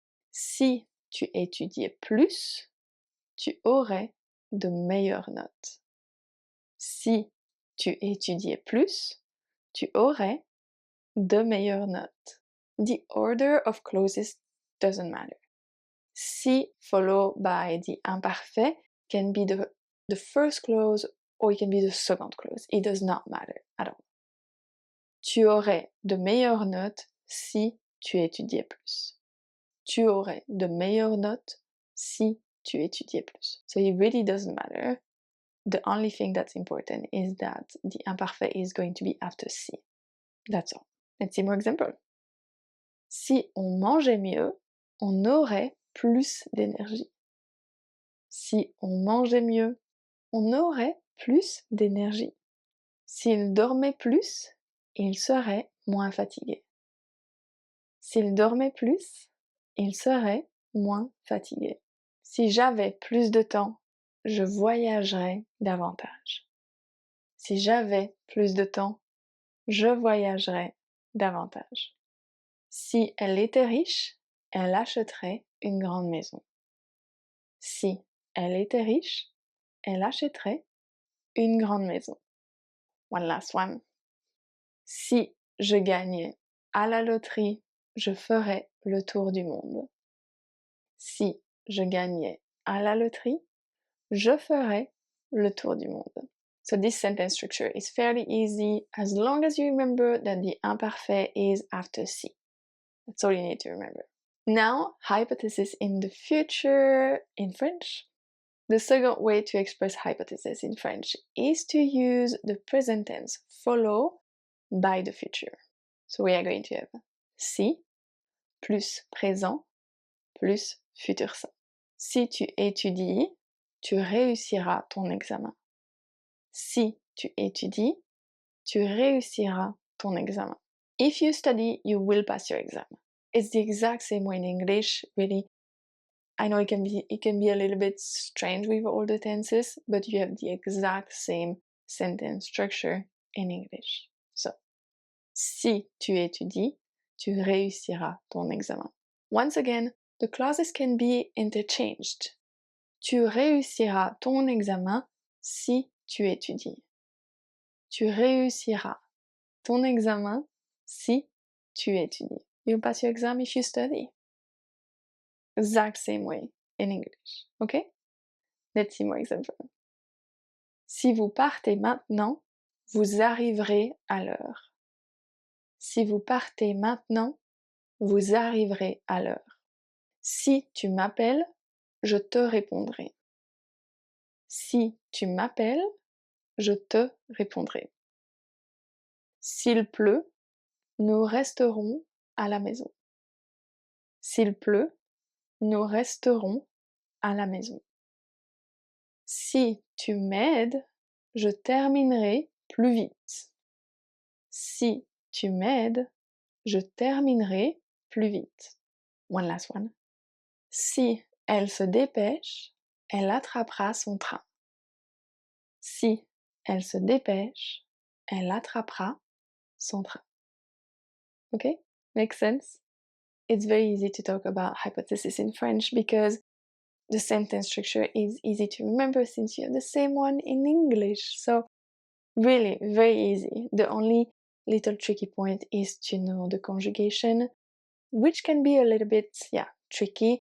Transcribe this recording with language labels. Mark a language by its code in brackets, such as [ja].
[fr] Si tu étudiais plus, tu aurais de meilleures notes. Si tu étudiais plus, tu aurais de meilleures notes. [en] The order of clauses doesn't matter. Si followed by the imparfait can be the first clause or it can be the second clause. It does not matter at all. [fr] Tu aurais de meilleures notes si tu étudiais plus. Tu aurais de meilleures notes si tu étudiais plus. [en] So it really doesn't matter. The only thing that's important is that the imparfait is going to be after si. That's all. Let's see more example. [fr] Si on mangeait mieux, on aurait plus d'énergie. Si on mangeait mieux, on aurait plus d'énergie. S'il dormait plus, il serait moins fatigué. S'il dormait plus, il serait moins fatigué. Si j'avais plus de temps, je voyagerais davantage. Si j'avais plus de temps, je voyagerais davantage. Si elle était riche, elle achèterait une grande maison. Si elle était riche, elle achèterait une grande maison. [en] One last one. [fr] Si je gagnais à la loterie, je ferais le tour du monde. Si je gagnais à la loterie, je ferais le tour du monde. [en] So this sentence structure is fairly easy as long as you remember that the imparfait is after si. That's all you need to remember. Now, hypothesis in the future in French. The second way to express hypothesis in French is to use the present tense followed by the future. So we are going to have [fr] si plus présent plus futur simple. Si tu étudies, tu réussiras ton examen. Si tu étudies, tu réussiras ton examen. [en] If you study, you will pass your exam. It's the exact same way in English, really. I know it can be a little bit strange with all the tenses, but you have the exact same sentence structure in English. [fr] So, si tu étudies, tu réussiras ton examen. [en] Once again, the clauses can be interchanged. [fr] Tu réussiras ton examen si tu étudies. Tu réussiras ton examen si tu étudies. [en] You'll pass your exam if you study. Exact same way in English, okay? Let's see more examples. [fr] Si vous partez maintenant, vous arriverez à l'heure. Si vous partez maintenant, vous arriverez à l'heure. Si tu m'appelles, je te répondrai. Si tu m'appelles, je te répondrai. S'il pleut, nous resterons à la maison. S'il pleut, nous resterons à la maison. Si tu m'aides, je terminerai plus vite. Si tu m'aides, je terminerai plus vite. [en] One last one. [fr] Si elle se dépêche, elle attrapera son train. Si elle se dépêche, elle attrapera son train. [en] Okay? Makes sense? It's very easy to talk about hypothesis in French because the sentence structure is easy to remember since you have the same one in English. So really, very easy. The only little tricky point is to know the conjugation, which can be a little bit, tricky.